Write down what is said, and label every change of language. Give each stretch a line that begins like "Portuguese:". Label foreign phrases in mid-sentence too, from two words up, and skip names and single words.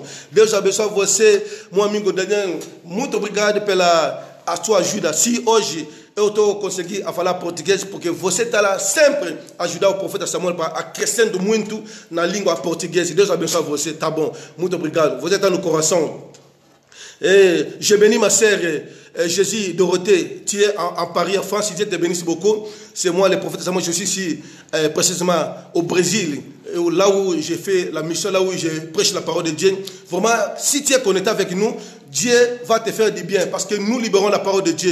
Portuguese: Deus abençoe você, meu amigo Daniel, muito obrigado pela a sua ajuda. Se hoje eu estou conseguindo falar português, porque você está lá sempre ajudar o profeta Samuel para acrescentando muito na língua portuguesa. Deus abençoe você, tá bom, muito obrigado, você está no coração.
French: Et je bénis ma sœur Jésus Dorothée, tu es en Paris, en France, Dieu te bénisse beaucoup. C'est moi le prophète Samuel, je suis ici précisément au Brésil, là où j'ai fait la mission, là où je prêche la parole de Dieu. Vraiment, si tu es connecté avec nous, Dieu va te faire du bien parce que nous libérons la parole de Dieu.